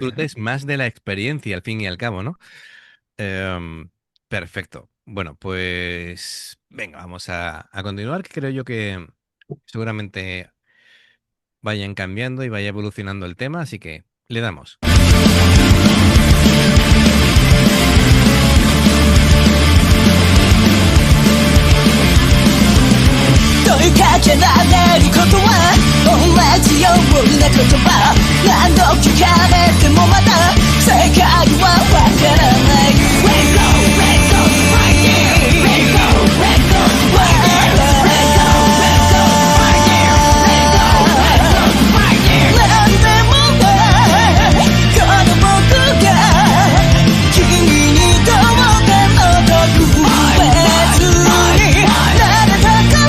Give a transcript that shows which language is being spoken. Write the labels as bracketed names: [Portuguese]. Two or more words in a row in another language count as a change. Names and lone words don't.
[Spanish] disfrutes más de la experiencia, al fin y al cabo, ¿no? Perfecto. Bueno, pues venga, vamos a continuar, que creo yo que seguramente vayan cambiando y vaya evolucionando el tema, así que le damos. [Japanese] 問いかけられることは同じような言葉何度聞かれてもまた世界はわからない [English] Let go, let go, fighting Let go, let go, fighting Let go, let go, fighting Let go, let go, fighting [Japanese] 何でもないこの僕が君にどうかの特別になれた